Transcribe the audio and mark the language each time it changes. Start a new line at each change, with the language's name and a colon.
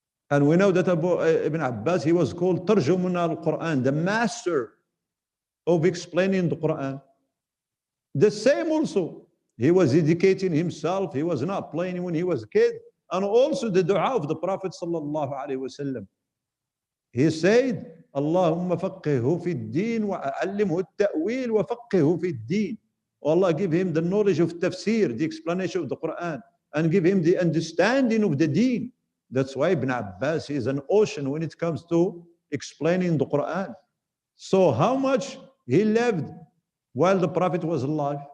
English: And we know that Ibn Abbas, he was called Tarjuman al-Quran, the master of explaining the Quran. The same also, he was dedicating himself, he was not playing when he was a kid. And also the dua of the Prophet sallallahu alaihi wasallam. He said,
Arabic: اللهم فقهه في الدين وعلمه التأويل وفقهه في الدين.
English: Allah give him the knowledge of tafsir, the explanation of the Quran, and give him the understanding of the deen. That's why Ibn Abbas is an ocean when it comes to explaining the Quran. So how much he lived while the Prophet was alive?